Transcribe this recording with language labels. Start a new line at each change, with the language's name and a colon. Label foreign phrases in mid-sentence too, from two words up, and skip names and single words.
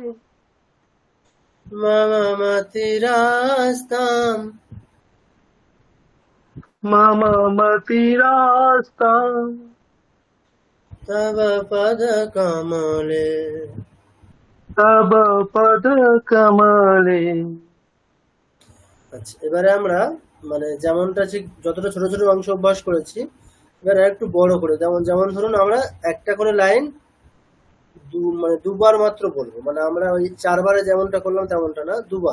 Sanskrit: मम मतिरास्ताम् मम मतिरास्ताम् तव पदकमले तव पदकमले।
Bangla: আচ্ছা, এবারে আমরা মানে যেমনটা ঠিক যতটা ছোট ছোট অংশ অভ্যাস করেছি, এবারে একটু বড় করে, যেমন যেমন ধরুন আমরা একটা করে লাইন মানে দুবার মাত্র বলবো, মানে আমরা ওই চারবারে যেমনটা করলাম তেমনটা না, দুবার।